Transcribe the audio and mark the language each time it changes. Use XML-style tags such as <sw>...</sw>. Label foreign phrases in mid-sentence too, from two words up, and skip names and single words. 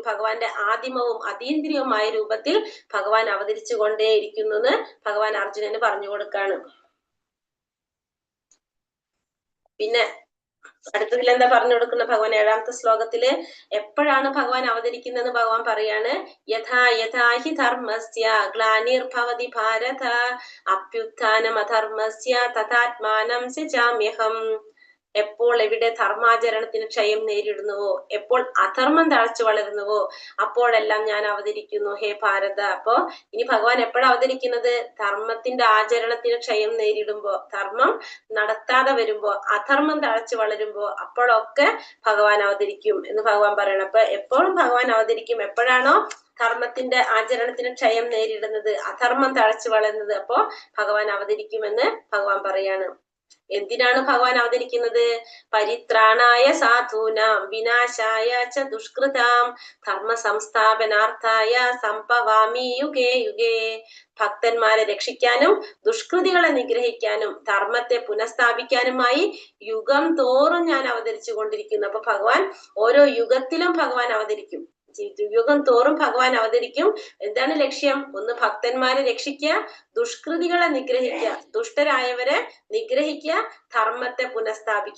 <ml>ഭഗവാന്റെ ആദിമവും അതീന്ദ്രിയവുമായ രൂപത്തിൽ ഭഗവാൻ അവതരിച്ചു കൊണ്ടേയിരിക്കുന്നു എന്ന് ഭഗവാൻ അർജുനന് പറഞ്ഞു കൊടുക്കാണ്. പിന്നെ അടുത്തതിൽ എന്താ പറഞ്ഞു കൊടുക്കുന്ന ഭഗവാൻ? 7ാമത്തെ ശ്ലോകത്തില് എപ്പോഴാണ് ഭഗവാൻ അവതരിക്കുന്നതെന്ന് ഭഗവാൻ പറയാണ്,</ml> <sa>യഥാ യഥാ ഹി ധർമ്മസ്യ ഗ്ലാനിർഭവതി ഭാരത അഭ്യുത്ഥാനം അധർമ്മസ്യ തഥാത്മാനം സൃജാമ്യഹം.</sa> <ml>എപ്പോൾ എവിടെ ധർമാചരണത്തിന് ക്ഷയം നേരിടുന്നുവോ, എപ്പോൾ അധർമ്മം തഴച്ചു വളരുന്നുവോ, അപ്പോഴെല്ലാം ഞാൻ അവതരിക്കുന്നു ഹേ ഭാരത. അപ്പോ ഇനി ഭഗവാൻ എപ്പോഴാണ് അവതരിക്കുന്നത്? ധർമ്മത്തിന്റെ ആചരണത്തിന് ക്ഷയം നേരിടുമ്പോ, ധർമ്മം നടത്താതെ വരുമ്പോ, അധർമ്മം തഴച്ചു വളരുമ്പോ, അപ്പോഴൊക്കെ ഭഗവാൻ അവതരിക്കും എന്ന് ഭഗവാൻ പറയണം. അപ്പൊ എപ്പോഴും ഭഗവാൻ അവതരിക്കും എപ്പോഴാണോ ധർമ്മത്തിന്റെ ആചരണത്തിന് ക്ഷയം നേരിടുന്നത്, അധർമ്മം തഴച്ചു വളരുന്നത്, അപ്പോ ഭഗവാൻ അവതരിക്കുമെന്ന് ഭഗവാൻ പറയാണ്. എന്തിനാണ് ഭഗവാൻ അവതരിക്കുന്നത്?</ml> <sa>പരിത്രാണായ സാധൂനാം വിനാശായ ച ദുഷ്കൃതാം ധർമ്മ സംസ്ഥാപനാർത്ഥായ സംഭവാമി യുഗേ യുഗേ.</sa> <ml>ഭക്തന്മാരെ രക്ഷിക്കാനും ദുഷ്കൃതികളെ നിഗ്രഹിക്കാനും ധർമ്മത്തെ പുനഃസ്ഥാപിക്കാനുമായി യുഗം തോറും ഞാൻ അവതരിച്ചു കൊണ്ടിരിക്കുന്നു. അപ്പൊ ഭഗവാൻ ഓരോ യുഗത്തിലും ഭഗവാൻ അവതരിക്കും. യുഗം തോറും ഭഗവാൻ അവതരിക്കും. എന്താണ് ലക്ഷ്യം? ഒന്ന് ഭക്തന്മാരെ രക്ഷിക്കുക, ദുഷ്കൃതികളെ നിഗ്രഹിക്കുക, ദുഷ്ടരായവരെ നിഗ്രഹിക്കുക, ധർമ്മത്തെ പുനഃസ്ഥാപിക്കുക.</ml>